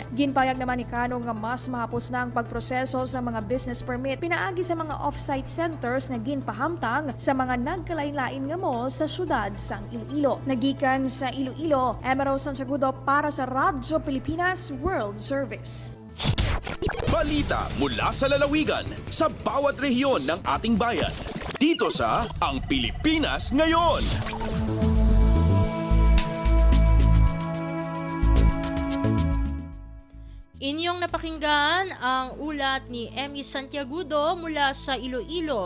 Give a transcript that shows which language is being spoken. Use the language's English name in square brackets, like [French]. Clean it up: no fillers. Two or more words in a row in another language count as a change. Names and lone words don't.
[Hiligaynon] Ginpayag naman ni Kano nga mas mahapos na ang pagproseso sa mga [English] business permit [Hiligaynon] pinaagi sa mga [English] off-site centers [Hiligaynon] nga ginpahamtang sa mga nagkalain-lain nga mall sa syudad sang Iloilo. Nagikan sa Iloilo, Emerald Santiagudo para sa Radyo Pilipinas World Service. [Filipino] Balita mula sa lalawigan sa bawat rehiyon ng ating bayan. Dito sa Ang Pilipinas Ngayon. Inyong napakinggan ang ulat ni Emmy Santiagudo mula sa Iloilo.